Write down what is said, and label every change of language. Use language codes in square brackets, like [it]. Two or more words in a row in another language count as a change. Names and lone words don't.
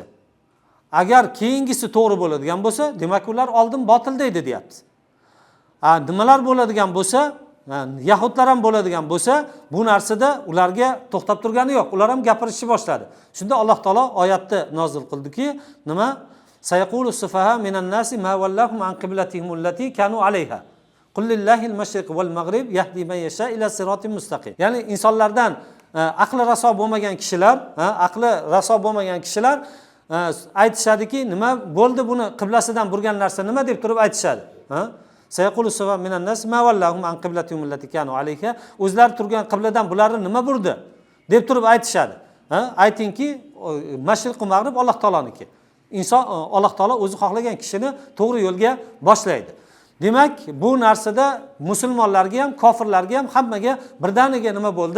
[uz] Agar keyingisi to'g'ri bo'ladigan bo'lsa, demak ular oldin botil deydi, deyapti. Nimalar bo'ladigan bo'lsa, yahudlar ham bo'ladigan bo'lsa, bu narsada ularga to'xtab turgani yo'q. Ular ham gapirishni boshladi. Shunda Alloh taolo oyatni nozil qildiki, nima? [ar] سيقول السفهاء من الناس ما ولاهم عن قبلتهم التي كانوا عليها. قل لله المشرق والمغرب يهدي من يشاء إلى صراط مستقيم. [uz] Ya'ni insonlardan aqli raso bo'lmagan kishilar aytishadiki, nima bo'ldi buni qiblasidan burgan narsa nima deb turib aytishadi. [ar] سيقول السفهاء من الناس ما ولاهم عن قبلتهم التي كانوا عليها. [uz] O'zlari turgan qibladan bularni nima burdi deb turib aytishadi. Aytingki, mashriq va mag'rib Alloh taoloniki. Inson Alloh taolo o'zi xohlagan kishini to'g'ri yo'lga boshlaydi. Demak, bu narsada musulmonlarga ham, kofirlarga ham hammaga birdaniga nima bo'ldi?